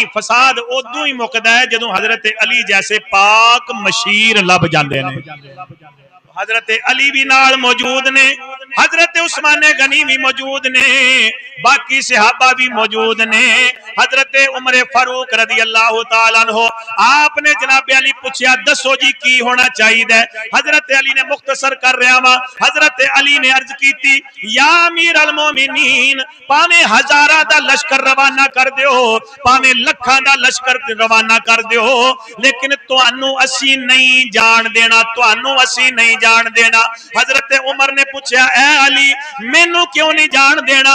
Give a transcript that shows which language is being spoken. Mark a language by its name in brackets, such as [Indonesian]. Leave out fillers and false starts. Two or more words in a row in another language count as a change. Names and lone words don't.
[Punjabi] ਫ਼ਸਾਦ ਉਦੋਂ ਹੀ ਮੁਕਦਾ ਹੈ ਜਦੋਂ ਹਜ਼ਰਤ ਅਲੀ ਜੈਸੇ ਪਾਕ ਮਸ਼ੀਰ ਲੱਭ ਜਾਂਦੇ ਨੇ। ਹਜ਼ਰਤ ਅਲੀ ਵੀ ਨਾਲ ਮੌਜੂਦ ਨੇ, ਹਜ਼ਰਤ ਉਸਮਾਨ ਗ਼ਨੀ ਵੀ ਮੌਜੂਦ ਨੇ, ਬਾਕੀ ਸਹਾਬਾ ਵੀ ਮੌਜੂਦ ਨੇ। ਹਜ਼ਰਤ ਉਮਰ ਫ਼ਾਰੂਕ [Arabic] رضي الله تعالى عنه [Punjabi] ਆਪਣੇ ਜਨਾਬ ਅਲੀ ਪੁੱਛਾ ਦੱਸੋ ਜੀ ਕੀ ਹੋਣਾ ਚਾਹੀਦਾ। ਹਜ਼ਰਤ ਅਲੀ ਨੇ ਮੁਖ਼ਤਸਰ ਕਰ ਰਿਹਾ ਵਾ, ਹਜ਼ਰਤ ਅਲੀ ਨੇ ਅਰਜ਼ ਕੀ [Arabic] يا أمير المؤمنين [Punjabi] ਭਾਵੇਂ ਹਜ਼ਾਰਾਂ ਦਾ ਲਸ਼ਕਰ ਰਵਾਨਾ ਕਰ ਦਿਓ, ਭਾਵੇਂ ਲੱਖਾਂ ਦਾ ਲਸ਼ਕਰ ਰਵਾਨਾ ਕਰ ਦਿਓ, ਲੇਕਿਨ ਤੁਹਾਨੂੰ ਅਸੀਂ ਨਹੀਂ ਜਾਣ ਦੇਣਾ, ਤੁਹਾਨੂੰ ਅਸੀਂ ਨਹੀਂ ਜਾਣ ਦੇਣਾ। ਹਜ਼ਰਤ ਉਮਰ ਨੇ ਪੁੱਛਾ ਐ ਅਲੀ ਮੈਨੂੰ ਕਿਉਂ ਨਹੀਂ ਜਾਣ ਦੇਣਾ?